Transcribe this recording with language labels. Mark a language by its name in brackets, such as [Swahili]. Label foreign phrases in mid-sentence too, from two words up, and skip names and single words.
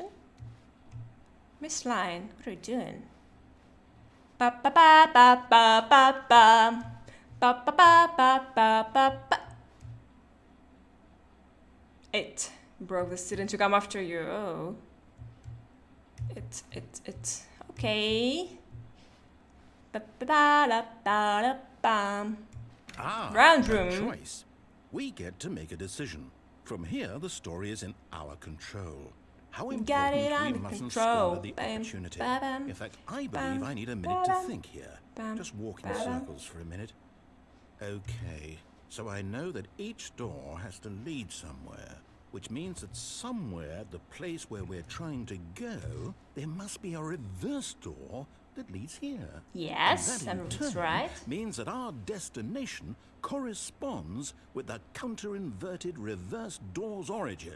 [English] Miss Line, what are you doing? Ba ba ba ba ba ba ba ba ba ba ba ba ba ba. It broke the student to come after you. Oh. It. Okay. Ba ba ba da da da bam. Round a room. choice. We get to make a decision. From here, the story is in our control. How Got important it we under mustn't control. squander the Bam, opportunity. ba-bam, In fact, I believe bam, I need a minute to ba-bam, think here. bam, Just walk in ba-bam. circles for a minute. Okay, so I know that each door has to lead somewhere, which means that somewhere, the place where we're trying to go, there must be a reverse door that leads here. Yes, And that in that's turn right. means that our destination corresponds with the counter-inverted reverse door's origin.